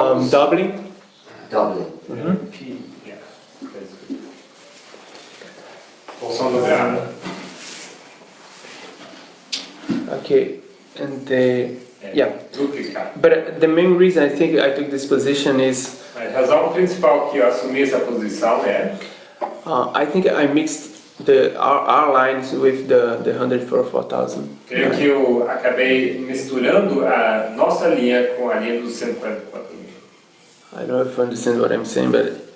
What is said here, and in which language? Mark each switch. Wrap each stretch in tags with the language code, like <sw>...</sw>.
<en>doubling. doubling. P, yeah, that's good.</en> <pt>Porção dobrada.</pt> <en>Okay, and Yeah.</en> <pt>duplicado.</pt> <en>But the main reason I think I took this position is</en> <pt>A razão principal que eu assumi essa posição é</pt> <en>I think I mixed our lines with the 144,000.</en> <pt>creio que eu acabei misturando a nossa linha com a linha dos 144 mil.</pt> <en>I don't know if you understand what I'm saying, but</en>